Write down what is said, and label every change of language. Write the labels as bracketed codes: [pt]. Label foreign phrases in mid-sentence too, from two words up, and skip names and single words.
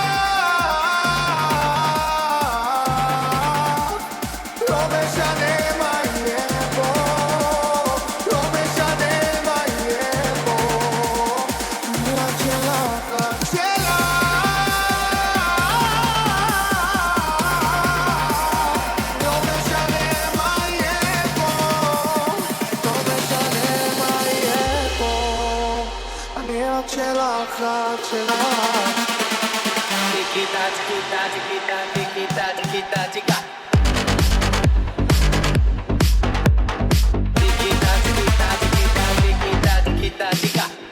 [he] לא משנה מה יהיה פה לא משנה מה יהיה פה רק שלך רק שלך לא משנה מה יהיה פה לא משנה מה יהיה פה אני רק שלך רק שלך [es] Chiquita, chiquita, chiquita, chiquita, chiquita, chica. Chiquita, chiquita, chiquita, chiquita, chiquita, chica.